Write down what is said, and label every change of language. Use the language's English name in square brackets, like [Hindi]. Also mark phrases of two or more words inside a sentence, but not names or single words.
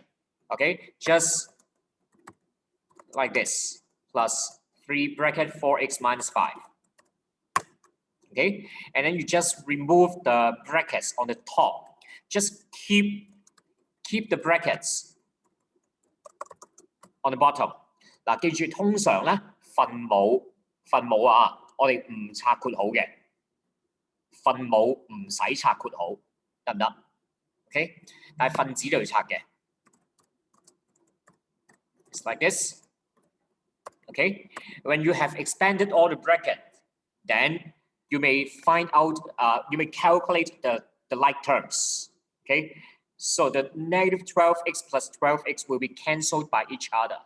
[English] Okay, just like this, plus 3 bracket 4x minus 5. Okay, and then you just remove the brackets on the top. Just keep the brackets on the bottom. [Cantonese] 嗱，記住通常咧分母啊，我哋唔拆括號嘅，分母唔使拆括號，得唔得 ？OK， 但係分子就要拆嘅。 [English] It's like this. Okay, when you have expanded all the brackets, then you may find out, you may calculate the like terms. Okay, so the negative 12x plus 12x will be cancelled by each other.